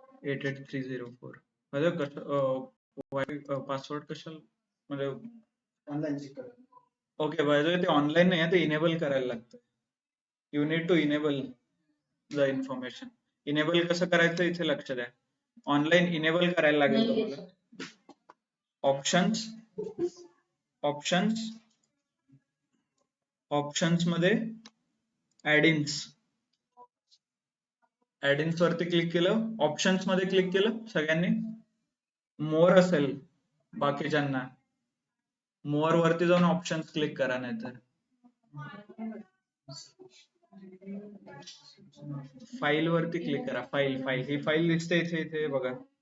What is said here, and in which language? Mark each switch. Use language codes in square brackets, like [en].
[mr] Eight 8304 म्हणजे password कशाला, म्हणजे ऑनलाईन चेक कर. ओके, [en] by the way [mr] ते ऑनलाईन नाही आहे, ते इनेबल करायला लागतं। [en] You need to enable the information. [mr] Enable कसं करायचं इथे लक्ष द्या, ऑनलाईन इनेबल करायला लागेल तुम्हाला। ऑप्शन्स, ऑप्शन्स, ऑप्शन्स मध्ये ऍडिन्स, ऍडिन्स वरती क्लिक केलं, ऑप्शन्स मध्ये क्लिक केलं सगळ्यांनी, मोर असेल बाकीच्यांना, मोर वरती जाऊन ऑप्शन्स क्लिक करा, नाहीतर फाईल वरती क्लिक करा, फाईल, फाईल ही फाईल दिसते इथे, इथे बघा।